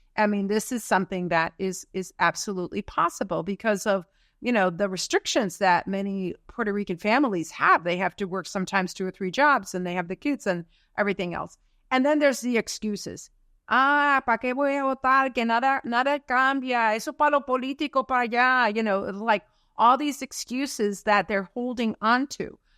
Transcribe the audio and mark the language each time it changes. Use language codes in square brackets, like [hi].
[en] I mean, this is something that is absolutely possible because of, the restrictions that many Puerto Rican families have. They have to work sometimes 2 or 3 jobs, and they have the kids and everything else. And then there's the excuses. [es] ¿Para qué voy a votar? Que nada cambia. Eso para lo político para allá. [en] Like all these excuses that they're holding on to.